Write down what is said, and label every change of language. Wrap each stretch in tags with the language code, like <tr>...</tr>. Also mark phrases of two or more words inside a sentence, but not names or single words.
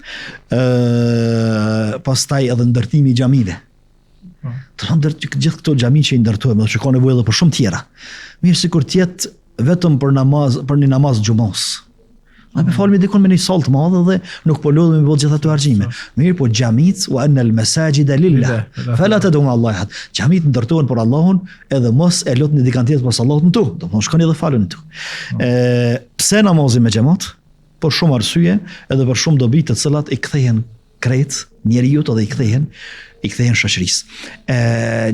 <sq>Pastaj edhe ndërtimi i xhamive. Gjithë këto xhami që i ndërtojmë, do të ka nevojë edhe për shumë tjera. Mirë sikur të jetë vetëm për një namaz xhumos. Ne me falmi dikon me një sallë të madhe dhe nuk po lodhemi me gjithë ato argjime. Mirë, po xhamit</sq> <ar>وأن المساجد لله فلا تدعوا مع الله أحدا.</ar> <sq>Xhamit ndërtohen për Allahun, edhe mos e lutni dikant tjetër pas Allahut në tu. Do të thonë shkoni dhe faluni tu. Pse namazi me xhamat? Për shumë arsye, edhe për shumë dobi të cilat i kthehen krejt njeriu dhe i kthehen shoqërisë.</sq>